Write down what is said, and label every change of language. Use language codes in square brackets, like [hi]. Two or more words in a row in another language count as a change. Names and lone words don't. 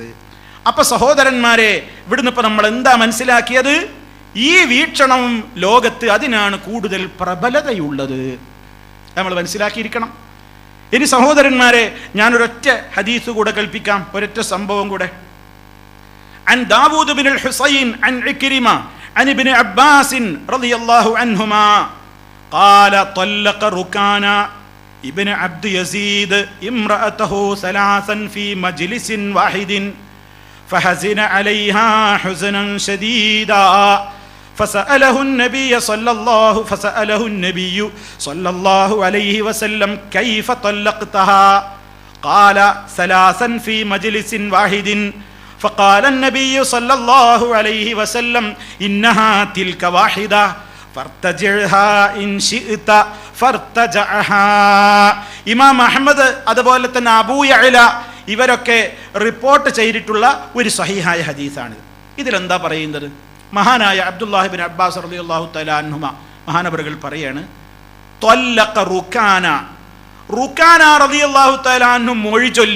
[ml] അപ്പൊ സഹോദരന്മാരെ, ഇവിടുന്ന് ഇപ്പൊ നമ്മൾ എന്താ മനസ്സിലാക്കിയത്? ഈ വീക്ഷണം ലോകത്ത് അതിനാണ് കൂടുതൽ പ്രബലതയുള്ളത്, നമ്മൾ മനസ്സിലാക്കിയിരിക്കണം. ഇനി സഹോദരന്മാരെ, ഞാനൊരൊറ്റ ഹദീസ് കൂടെ കൽപ്പിക്കാം, ഒരൊറ്റ സംഭവം കൂടെ. [ar] عن داود بن الحصين عن عكرمة عن ابن عباس رضي الله عنهما قال طلق ركانا ابن عبد يزيد امرأته 3 في مجلس واحد فحزن عليها حزنا شديدا فسأله النبي صلى الله عليه وسلم كيف طلقتها قال 3 في مجلس واحد فقال النبي صلى الله عليه وسلم إنها تلك واحدة [ml] ഇമാം അഹ്മദ് അതുപോലെ തന്നെ അബൂ യഅല ഇവരൊക്കെ റിപ്പോർട്ട് ചെയ്തിട്ടുള്ള ഒരു സ്വഹീഹായ ഹദീസാണ്. ഇതിലെന്താ പറയുന്നത്? മഹാനായ അബ്ദുല്ലാഹി ഇബ്നു അബ്ബാസ് [ar] رضي الله تعالى عنهما [ml] മഹാനവറുകൾ പറയാണ്, [ar] طلق ركانة رضي الله تعالى عنه [ml] മൊഴി ചൊല്ലി.